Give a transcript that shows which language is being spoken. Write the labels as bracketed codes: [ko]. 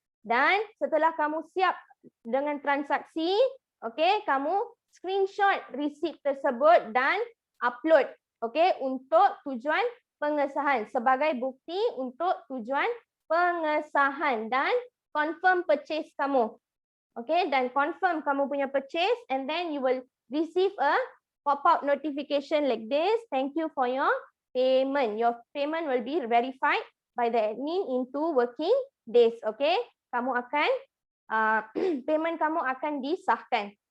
[ms] Dan setelah kamu siap dengan transaksi, okay, kamu screenshot receipt tersebut dan upload, okay, untuk tujuan pengesahan sebagai bukti untuk tujuan pengesahan dan confirm purchase kamu. [en] Okay, [ms] dan confirm kamu punya purchase [en] and then you will receive a pop-up notification like this. Thank you for your payment. Your payment will be verified by the admin in 2 working days. [ms] Okay, kamu akan payment kamu akan disahkan.